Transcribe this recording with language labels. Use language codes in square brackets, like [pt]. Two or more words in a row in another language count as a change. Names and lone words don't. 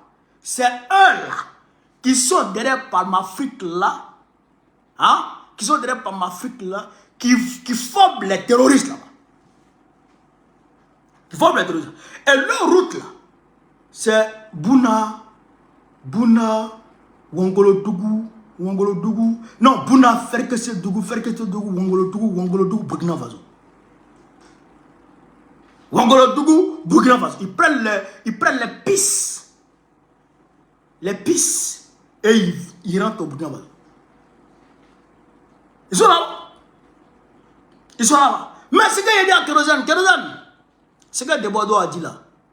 [fr] C'est eux là qui sont derrière Palmafrique là, hein, qui sont derrière Palmafrique là, qui forment les terroristes là-bas. Qui forment les terroristes. Et leur route là, c'est Bouna, Wongolo-Dougou, non, Bouna, Ferkese-Dougou, Wongolo-Dougou, Burkina Faso. Wongolo-Dougou, Burkina Faso. Ils prennent les pistes. Les pistes. Et ils rentrent au Burkina Faso. Ils sont là-bas. Ils sont là-bas. Mais ce qu'il a dit à Kérosène, ce que Debodo a dit là.